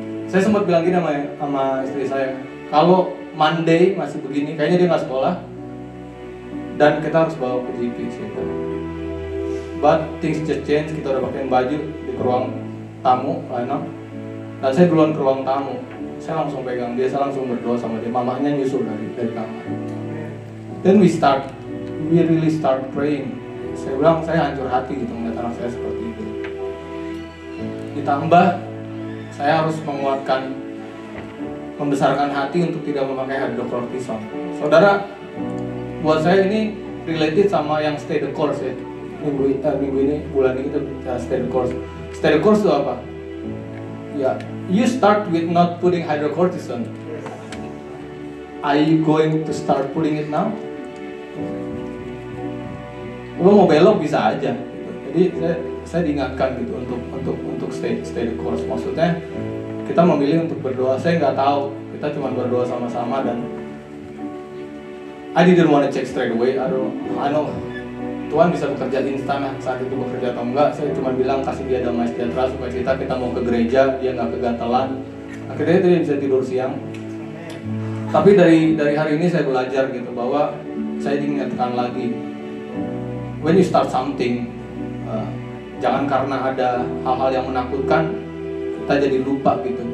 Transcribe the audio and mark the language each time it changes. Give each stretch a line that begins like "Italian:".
Indonesian: Saya sempat bilang gini sama istri saya, kalau Monday masih begini, kayaknya dia nggak sekolah. Dan kita harus bawa ke GP gitu.
English: But things just change,
Indonesian: kita udah pakai baju di ruang tamu, Lana. Dan saya duluan ke ruang tamu. Saya langsung pegang dia, saya langsung berdoa sama dia. Mamanya nyusul dari kamar.
English: Then we really start praying.
Indonesian: Saya bilang, saya hancur hati gitu melihat anak saya seperti itu. Ditambah, saya harus menguatkan, membesarkan hati untuk tidak memakai hydrocortisone. Saudara, buat saya ini related sama yang
English: stay the course
Indonesian: ya. Minggu ini, bulan ini kita
English: stay the course.
Indonesian: Stay the course itu apa?
English: Ya, you start with not putting hydrocortisone. Are you going to start putting it now?
Indonesian: Lo mau belok bisa aja. Gitu. Jadi saya diingatkan gitu untuk
English: stay the course.
Indonesian: Maksudnya kita memilih untuk berdoa. Saya nggak tahu. Kita cuma berdoa sama-sama dan
English: I didn't want to check straight away. I know
Indonesian: Tuhan bisa bekerja instan saat itu bekerja atau enggak. Saya cuma bilang kasih dia damai sejahtera supaya kita mau ke gereja, dia nggak kegatalan. Akhirnya dia bisa tidur siang. Tapi dari hari ini saya belajar gitu bahwa saya diingatkan lagi,
English: when you start something,
Indonesian: jangan karena ada hal-hal yang menakutkan kita jadi lupa gitu.